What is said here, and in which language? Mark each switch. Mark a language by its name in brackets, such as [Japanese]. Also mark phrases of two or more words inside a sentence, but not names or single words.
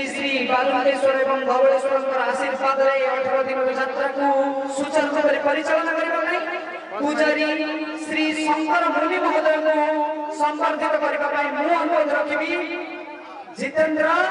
[Odia] ଶ୍ରୀ ବାଲୁକେଶ୍ୱର ଏବଂ ଧବଳେଶ୍ୱର ଆଶୀର୍ବାଦରେ 18 ଦିନ ଯାତ୍ରାକୁ ସୁଚାରୁ କରି ପରିଚାଳନା କରିବା ପାଇଁ ପୂଜାରୀ ଶ୍ରୀ ଶଙ୍କର ମୁନି ମହୋଦୟଙ୍କୁ ସମ୍ବର୍ଦ୍ଧିତ କରିବା ପାଇଁ ମୁଁ ଅନୁରୋଧ ରଖିବି ଜିତେନ୍ଦ୍ର